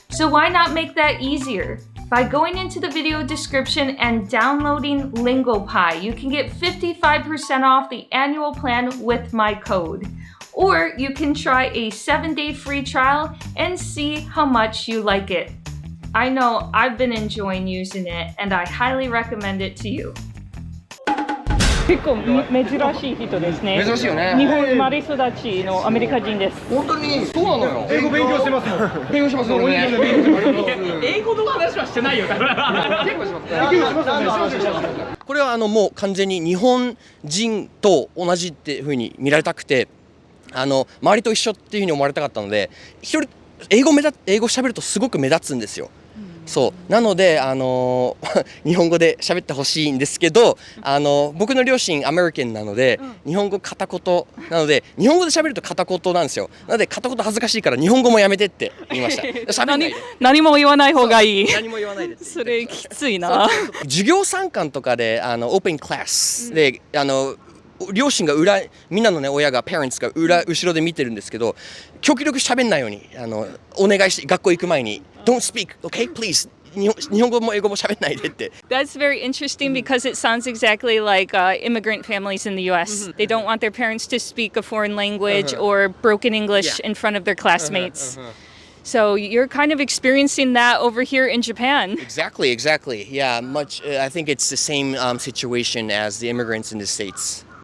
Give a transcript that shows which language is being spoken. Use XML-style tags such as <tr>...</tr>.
<en>So why not make that easier? By going into the video description and downloading Lingo-Pi, you can get 55% off the annual plan with my code. Or you can try a 7-day free trial and see how much you like it. I know I've been enjoying using it, and I highly recommend it to you.</en> <ja>結構珍しい人ですね。珍しいよね。日本生まれ育ちのアメリカ人です。本当にそうなのよ。英語勉強してますもん。勉強しますよね。英語の話はしてないよ。結構します。これはもう完全に日本人と同じっていう風に見られたくて、周りと一緒っていう風に思われたかったので、一人英語喋るとすごく目立つんですよ。そうなので日本語で喋ってほしいんですけど、僕の両親アメリカンなので、日本語片言なので、日本語で喋ると片言なんですよ。なので片言恥ずかしいから日本語もやめてって言いました。喋んないで。何も言わない方がいい。何も言わないで。それきついな。授業参観とかでオープンクラスで両親がみんなのね親がparentsが後ろで見てるんですけど、極力喋んないようにお願いして、学校行く前に Don't speak, okay, please. 日本語も英語も喋んないでって。</ja> <en>That's very interesting because it sounds exactly like immigrant families in the US. They don't want their parents to speak a foreign language or broken English in front of their classmates. So you're kind of experiencing that over here in Japan. Exactly. Yeah, I think it's the same situation as the immigrants in the States.</en>